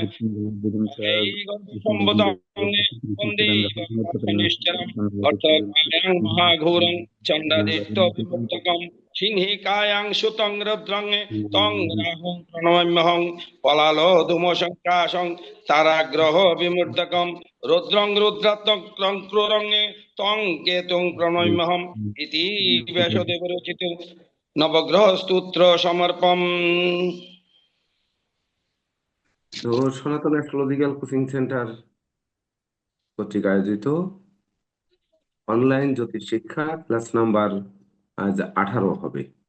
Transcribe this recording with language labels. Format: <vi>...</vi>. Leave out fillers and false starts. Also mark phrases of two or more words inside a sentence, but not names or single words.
<sa>সম্বুতং বন্দে নিশ্চরম অর্থকায়ং মহাঘোরং চণ্ডাদিত্য বিমুক্তকম সিংহিকায়াং সুতং রুদ্রং তং রাহুং প্রণমাম্যহং পলালোধূমশঙ্কাশং তারাগ্রহ বিমূর্ধকম রুদ্রং রুদ্রাত্মং ক্রূরং তং কেতুং প্রণমাম্যহম ইতি ব্যাসদেব রচিত নবগ্রহ স্তোত্র সমর্পম।</sa> <bn>তো সনাতন অ্যাস্ট্রোলজিক্যাল কোচিং সেন্টার কর্তৃক আয়োজিত অনলাইন জ্যোতিষ শিক্ষা ক্লাস নাম্বার আজ 18 হবে।</bn>